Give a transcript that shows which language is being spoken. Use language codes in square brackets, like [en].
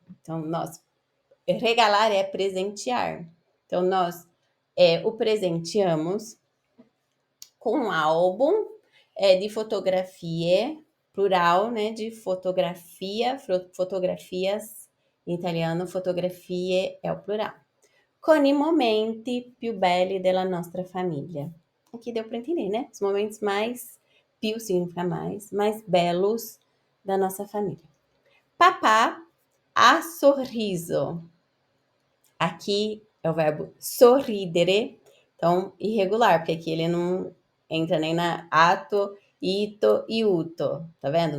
[pt] Então, regalar é presentear. Então, nós o presenteamos com um álbum de fotografie, plural, né, de fotografia, fotografias, em italiano, fotografie é o plural. [it] Con i momenti più belli della nostra famiglia. [pt] Aqui deu para entender, né? Os momentos mais, più significa mais belos da nossa família. [it] Papà ha sorriso. [pt] Aqui é o verbo sorridere, então irregular, porque aqui ele não entra nem na ato, ito e uto, tá vendo?